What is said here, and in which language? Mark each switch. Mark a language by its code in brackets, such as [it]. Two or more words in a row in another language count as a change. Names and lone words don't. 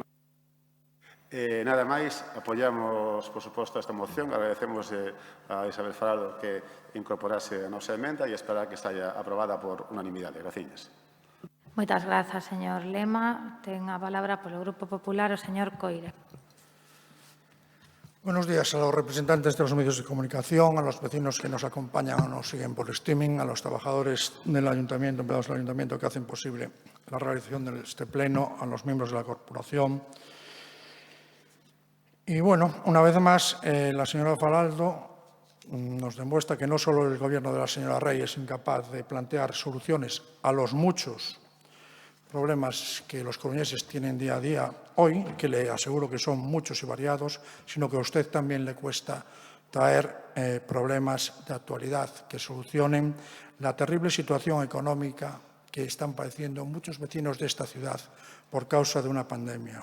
[gl] Nada máis, apoiamos, por suposto, esta moción. Agradecemos a Isabel Faraldo que incorporase a nosa emenda e esperar que estaia aprobada por unanimidade. Gracias. Moitas grazas, señor Lema. Ten a palabra polo Grupo Popular o señor Coire. [es] Buenos días a los representantes de los medios de comunicación, a los vecinos que nos acompañan o nos siguen por streaming, a los trabajadores del Ayuntamiento, empleados del Ayuntamiento que hacen posible la realización de este pleno, a los miembros de la corporación. Y bueno, una vez más, la señora Faraldo nos demuestra que no solo el gobierno de la señora Rey es incapaz de plantear soluciones a los muchos problemas que los coruñeses tienen día a día hoy, que le aseguro que son muchos y variados, sino que a usted también le cuesta traer problemas de actualidad que solucionen la terrible situación económica que están padeciendo muchos vecinos de esta ciudad por causa de una pandemia.